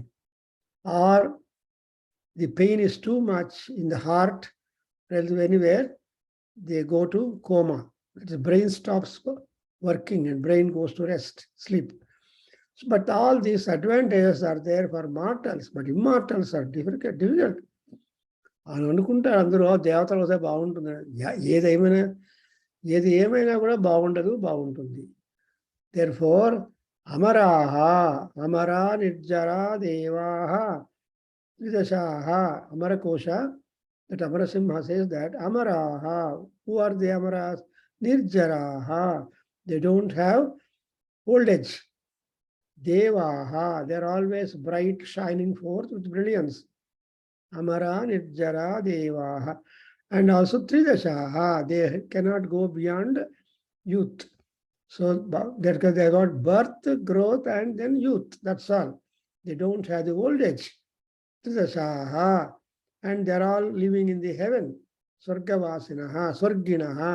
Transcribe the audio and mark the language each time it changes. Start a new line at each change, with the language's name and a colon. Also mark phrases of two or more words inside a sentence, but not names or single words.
English: Or the pain is too much in the heart, anywhere, they go to coma. The brain stops working and brain goes to rest, sleep. But all these advantages are there for mortals, but immortals are difficult.
Telugu: అని అనుకుంటారు అందరూ దేవతలు వస్తే బాగుంటుంది. ఏది ఏమైనా కూడా బాగుంటుంది.
English: Therefore,
Sanskrit: amaraha, amara nirjara devaha, tridashaha, amarakosha,
English: that Amarasimha says that amaraha, who are the amaras? Nirjaraha, they don't have old age. Devaha, they're always bright, shining forth with brilliance.
Sanskrit: Amara nirjara devaha.
English: And also tridashaha, they cannot go beyond youth. So they got birth, growth, and then youth. That's all. They don't have the old age.
Sanskrit: Tridashaha.
English: And they're all living in the heaven.
Sanskrit: Swargavasinaha, Swarginaha.